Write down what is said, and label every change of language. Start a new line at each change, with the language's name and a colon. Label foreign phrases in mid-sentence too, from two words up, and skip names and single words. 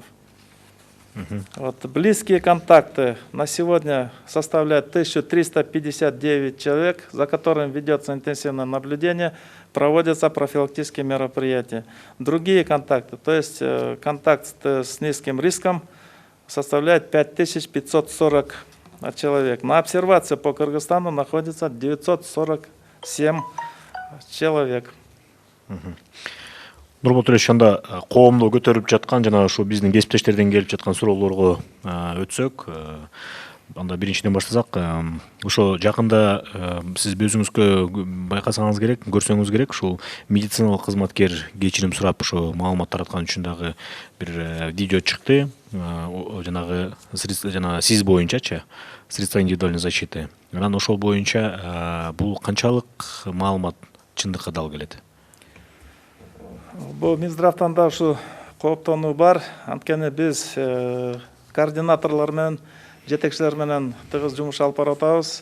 Russian: Вот, близкие контакты на сегодня составляют 1359 человек, за которыми ведется интенсивное наблюдение, проводятся профилактические мероприятия. Другие контакты, то есть контакт с низким риском, составляет 5540 человек. На обсервации по Кыргызстану находится 947 человек.
Kyrgyz: Нурмат Төлешович, анда коомдо көтөрүлүп жаткан жана ошо биздин кесиптештерден келип жаткан суроолорго өтсөк, анда биринчиден баштасак, ошо жакында сиз өзүңүзгө байкасаңыз керек, көрсөңүз керек, ушул медициналык кызматкер кечирим сурап ошо маалымат тараткан үчүн дагы бир видео чыкты. Жанагы жана сиз боюнчачы,
Russian: средства индивидуальной защиты.
Kyrgyz: Анан ошол боюнча бул канчалык маалымат чындыкка дал келет? Бул Минздравтан да ушу кооптонуу бар. Анткени биз координаторлор менен, жетекчилер менен тыгыз жумуш алып барып атабыз.